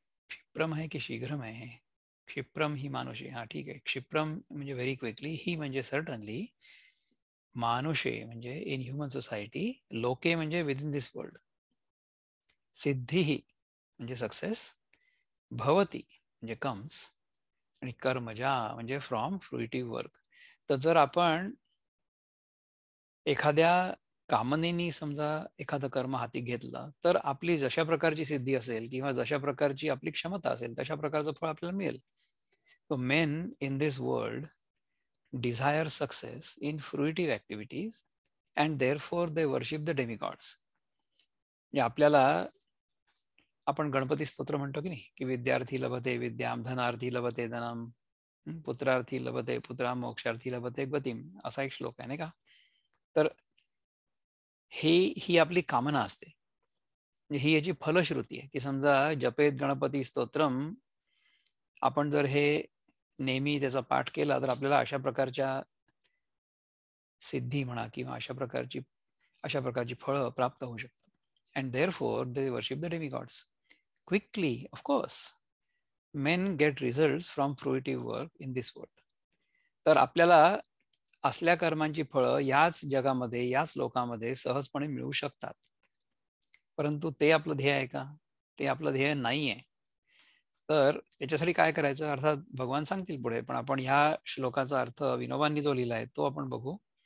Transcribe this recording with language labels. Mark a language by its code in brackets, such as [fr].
[mr] क्षिप्रम आहे की शीघ्रम आहे, [sa] क्षिप्रम ही मानुषे, [mr] हा ठीक आहे, क्षिप्रम म्हणजे [en] very quickly, [mr] ही म्हणजे सर्टनली, मानुषे म्हणजे [en] in human society, [mr] लोके म्हणजे [en] with in this world, [mr] सिद्धी म्हणजे सक्सेस, भवती म्हणजे कम्स, आणि कर्मजा म्हणजे [en] From fruitive work. [mr] तर जर आपण एखाद्या कामनेनी समजा एखादं कर्म हाती घेतलं, तर आपली जशा प्रकारची सिद्धी असेल किंवा जशा प्रकारची आपली क्षमता असेल तशा प्रकारचं फळ आपल्याला मिळेल. [en] So men in this world desire success in fruitive activities and therefore they worship the demigods. [mr] म्हणजे आपल्याला, आपण गणपती स्तोत्र म्हणतो की नाही, की [sa] विद्यार्थी लभते विद्याम, धनार्थी लभते धनम, पुत्रार्थी लभते पुत्राम, मोक्षार्थी लभते गतिम, [mr] असा एक श्लोक आहे नाही का. तर ही आपली कामना असते, म्हणजे ही याची फलश्रुती आहे की समजा [sa] जपेत गणपती स्तोत्रम, [mr] आपण जर हे नेहमी त्याचा पाठ केला तर आपल्याला अशा प्रकारच्या सिद्धी म्हणा किंवा अशा प्रकारची फळं प्राप्त होऊ शकतात. [en] And therefore they worship the demigods quickly. Of course men get results from fruitive work in this world. [mr] तर आपल्याला असल्या कर्मांची फळं याच जगामध्ये, याच लोकांमध्ये सहजपणे मिळू शकतात, परंतु ते आपलं ध्येय आहे का? ते आपलं ध्येय नाही आहे. तर याच्यासाठी काय करायचं, अर्थात भगवान सांगतील पुढे, पण आपण ह्या श्लोकाचा अर्थ विनोबांनी जो लिहिला आहे तो आपण बघू.